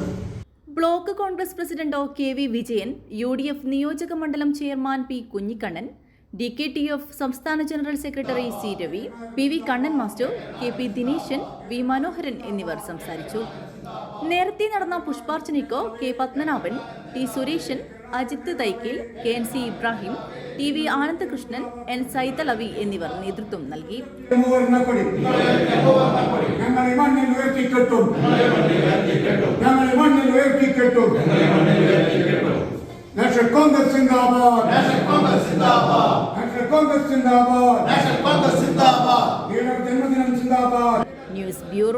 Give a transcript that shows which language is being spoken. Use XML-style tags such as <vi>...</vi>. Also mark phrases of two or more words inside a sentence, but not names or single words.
<ml>ബ്ലോക്ക് കോൺഗ്രസ് പ്രസിഡന്റ് KV വിജയൻ, UDF നിയോജക മണ്ഡലം ചെയർമാൻ P കുഞ്ഞിക്കണ്ണൻ, DKTF സംസ്ഥാന ജനറൽ സെക്രട്ടറി C രവി, PV കണ്ണൻ മാസ്റ്റർ, KP ദിനേശൻ, V മനോഹരൻ എന്നിവർ സംസാരിച്ചു. നേരത്തെ നടന്ന പുഷ്പാർച്ചനയ്ക്ക് K പത്മനാഭൻ, T സുരേഷൻ, അജിത് തൈക്കിൽ, KNC ഇബ്രാഹിം, TV ആനന്ദകൃഷ്ണൻ, N സൈതലവി എന്നിവർ നേതൃത്വം നൽകി. National Congress Zindabad. National Congress Zindabad. National Congress Zindabad. National Congress Zindabad. Leader Janmadinam Zindabad.</ml>